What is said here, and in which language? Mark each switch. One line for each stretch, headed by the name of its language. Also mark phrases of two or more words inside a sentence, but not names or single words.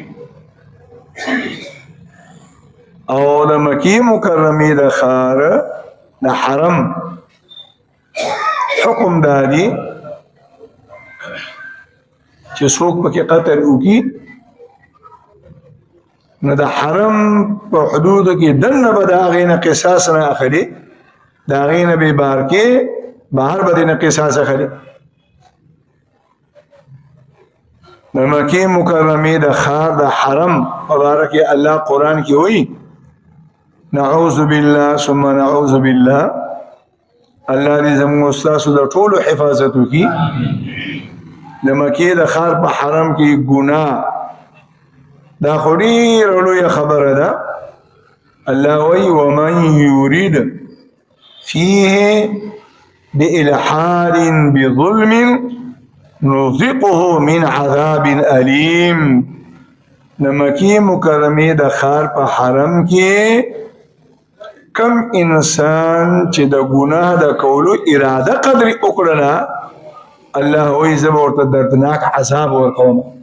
Pashto: او د مکې مکرمې د ښار د حرم حکم دا دی چې څوک پکې قتل وکړي نو د حرم په حدودو کې دننه به د هغې نه قصاص نه اخلي، د هغې نه بې بار کې بهر به دې نه قصاص اخلي. د مکې مکرمې د ښار د حرم په باره کې الله قرآن کې وایي
Arabic: نعوذ بالله ثم نعوذ بالله،
Pashto: الله دې زموږ ستاسو د ټولو حفاظت وکړي. د مکې د ښار په حرم کې ګناه دا خو ډېره لویه خبره ده.
Arabic: الله وایي ومن یرید فیه بإلحاد بظلم نذقه من عذاب علیم.
Pashto: د مکې مکرمې د ښار په حرم کې کم انسان چې د ګناه د کولو اراده قدرې وکړله الله وایي زه به ورته دردناک عذاب ورکوم.